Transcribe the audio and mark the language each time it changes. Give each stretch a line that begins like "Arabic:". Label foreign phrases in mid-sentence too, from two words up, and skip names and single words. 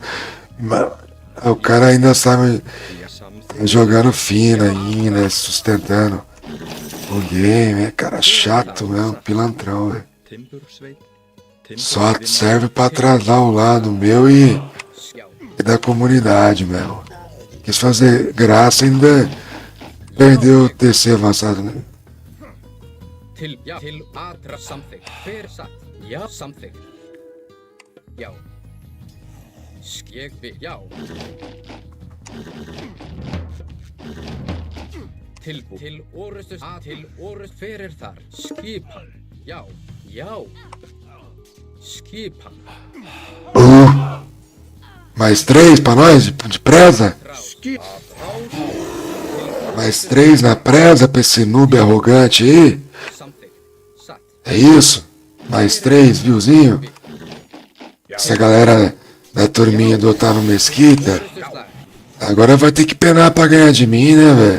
Portuguese: O cara ainda sabe jogando fino ainda, sustentando o game. É cara chato mesmo, pilantrão, velho. Só serve pra atrasar o lado meu e da comunidade, meu. Quis fazer graça e ainda perdeu o TC avançado, né?
Icelandic: Til atra samþykkt. Hver satt? Já, samþykkt. Já. Ég vil. Já. Tilbúinn. Til orrustu. Til orrustu. Hver er þar? Skipan. Já. Já. Skipan.
Portuguese: Mais 3 pra nós, de presa? Mais 3 na presa pra esse noob arrogante aí? É isso? Mais 3, viuzinho? Essa galera da turminha do Otávio Mesquita agora vai ter que penar pra ganhar de mim, né, velho?